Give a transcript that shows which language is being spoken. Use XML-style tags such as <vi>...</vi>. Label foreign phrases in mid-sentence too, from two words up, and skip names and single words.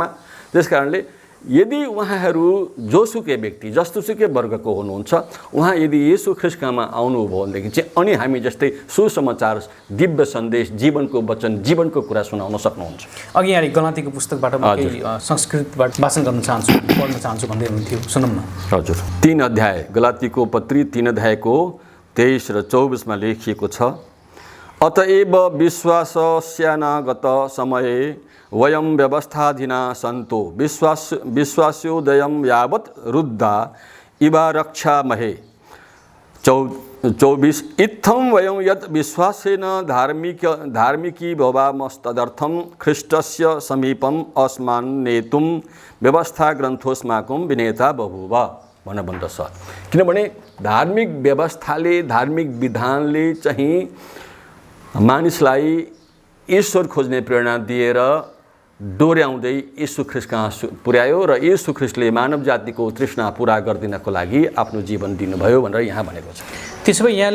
<ne>त्यसकारणले यदि उहाँहरू जोसुकै व्यक्ति, जस्तोसुकै वर्गको हुनुहुन्छ, उहाँ यदि येशू ख्रीष्टमा आउनुभयो भनेदेखि चाहिँ अनि हामी जस्तै सुसमाचार, दिव्य सन्देश, जीवनको वचन, जीवनको कुरा सुनाउन सक्नुहुन्छ। अघि यहाँ गलातीको पुस्तकबाट म संस्कृतबाट वाचन गर्न चाहन्छु, पढ्न चाहन्छु भन्दै हुनुहुन्थ्यो, सुनौँ न। हजुर। 3 अध्याय गलातीको पत्री 3 अध्यायको 23 र 24मा लेखिएको छ,</ne> <sa>अतएव विश्वासस्यानागत समये वयं व्यवस्थाधीना सन्तो विश्वास्योदयं यावत् रुद्धा इवा रक्षामहे। 24 इत्थं वयं यत् विश्वासेन धार्मिकी भवामस्तदर्थं ख्रीष्टस्य समीपम् अस्मान् नेतुं व्यवस्था ग्रन्थोस्माकं विनेता बभूव</sa> <ne>भनेर भन्दछ। किनभने धार्मिक व्यवस्थाले, धार्मिक विधानले चाहिँ मानिसलाई ईश्वर खोज्ने प्रेरणा दिएर डोर्याउँदै येशू ख्रीष्ट कहाँ पुर्यायो र येशू ख्रीष्टले मानव जातिको तृष्णा पुरा गरिदिनको लागि आफ्नो जीवन दिनुभयो भनेर यहाँ भनेको छ।</ne>